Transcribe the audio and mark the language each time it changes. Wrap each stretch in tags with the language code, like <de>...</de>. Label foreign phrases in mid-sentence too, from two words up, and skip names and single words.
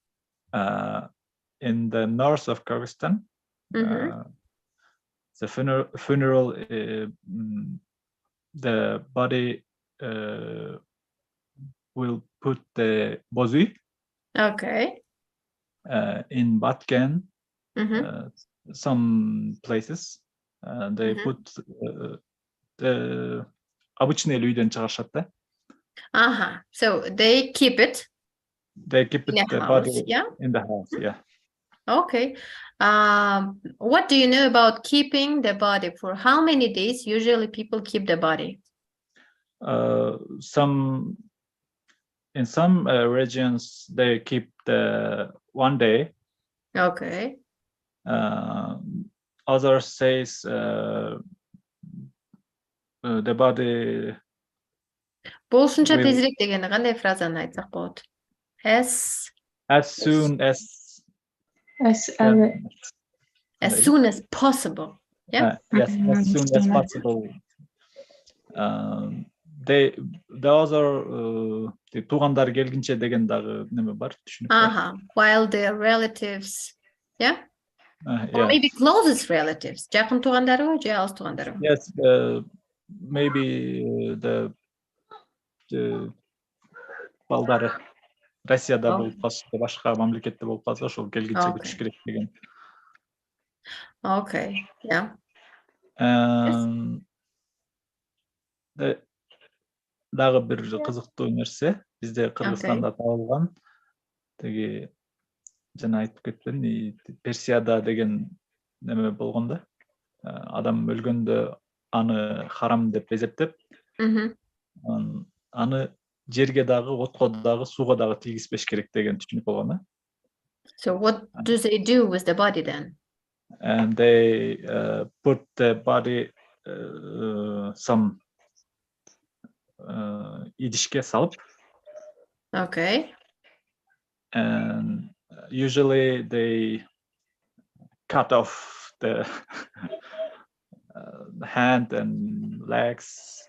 <en>In the north of Kyrgyzstan, the funeral, the body will put the bozu. Okay. In Batken, some places they put the</en> <ky>обычный үйден чыгарышат да.</ky> <en>So they keep it. They keep it the body in the house, yeah. Okay. What do you know about keeping the body? For how many days usually people keep the body? In some regions they keep the 1 day. Okay. Others says the body.</en> <ky>Болушунча тезирээк дегени кандай фразаны айтсак болот?</ky> <en>As soon as possible. Yeah. Yes, as soon as possible. The other туугандар келгинче деген дагы неме бар, түшүнүк бар. While their relatives, yeah? Yeah. Or maybe closest relatives.</en> <ky>Жакын туугандарыбы же алыс туугандарыбы?</ky> <en>Yes, maybe the</en> <ky>балдары Россияда болуп калса, башка мамлекетте болуп калса, ошол келгинче күтүш керек деген.</ky> <en>Okay, yeah.</en> <ky>Дагы бир кызыктуу нерсе, бизде Кыргызстанда табылган, теги жана айтып кетпедим, Персияда деген неме болгон да. Адам өлгөндө аны харам деп эсептеп, аны жерге дагы, отко дагы, сууга дагы тийгизбеш керек деген түшүнүк болгон да.</ky> <en>So what do they do with the body then? And they put the body some</en> <ky>идишке салып.</ky> <en>Okay. And usually they cut off the hand and legs.</en>